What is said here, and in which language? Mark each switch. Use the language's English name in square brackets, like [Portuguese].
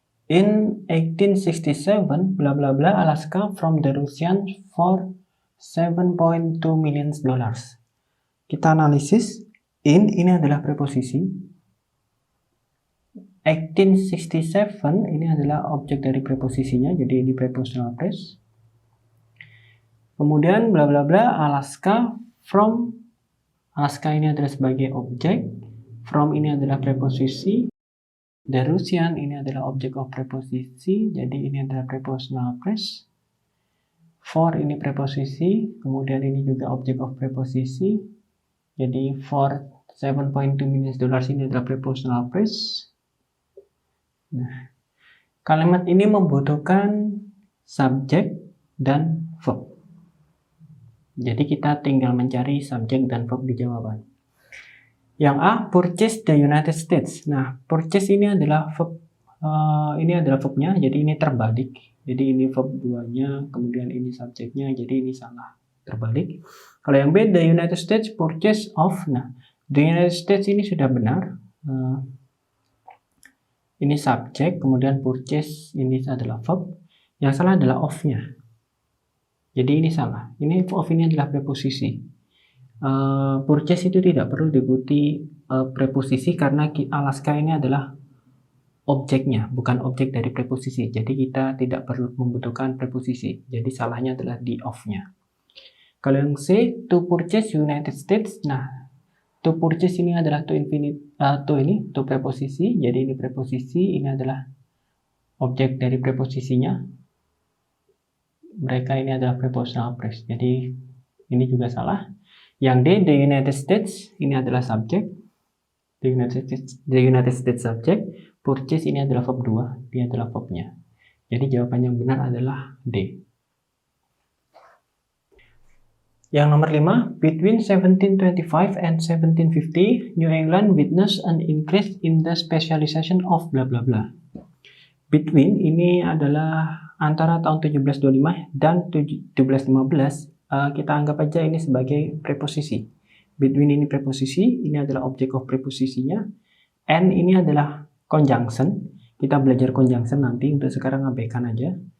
[English] In 1867, bla bla bla, Alaska from the Russians for $7.2 million. [Indonesian] Kita analisis, in ini adalah preposisi. 1867 ini adalah objek dari preposisinya, jadi ini prepositional phrase. Kemudian bla bla bla Alaska from, Alaska ini adalah sebagai objek, from ini adalah preposisi, the Russian ini adalah object of preposisi, jadi ini adalah prepositional phrase. For ini preposisi, kemudian ini juga object of preposisi, jadi for $7.2 million ini adalah prepositional phrase. Nah, kalimat ini membutuhkan subjek dan verb. Jadi kita tinggal mencari subjek dan verb di jawaban. Yang A, [English] purchase the United States. [Indonesian] Nah, purchase ini adalah verb, verbnya, jadi ini terbalik. Jadi ini verb 2-nya, kemudian ini subjeknya, jadi ini salah, terbalik. Kalau yang B, [English] the United States purchase of. [Indonesian] Nah, the United States ini sudah benar. Ini subjek, kemudian purchase ini adalah verb. Yang salah adalah of-nya. Jadi ini salah. Ini of ini adalah preposisi. Purchase itu tidak perlu diikuti preposisi karena Alaska ini adalah objeknya, bukan objek dari preposisi. Jadi kita tidak perlu membutuhkan preposisi. Jadi salahnya adalah di of-nya. Kalau yang C, [English] to purchase United States. [Indonesian] Nah, to purchase ini adalah to preposisi. Jadi ini preposisi, ini adalah objek dari preposisinya. Mereka ini adalah prepositional phrase. Jadi ini juga salah. Yang D, the United States, ini adalah subjek. [English] The United States subject. [Indonesian] Purchase ini adalah verb 2, dia adalah verbnya. Jadi jawaban yang benar adalah D. Yang nomor 5, [English] between 1725 and 1750, New England witnessed an increase in the specialization of bla bla bla. [Indonesian] Between ini adalah antara tahun 1725 dan 1715. Kita anggap aja ini sebagai preposisi. Between ini preposisi, ini adalah object of preposisinya. And ini adalah conjunction. Kita belajar conjunction nanti, untuk sekarang abaikan aja.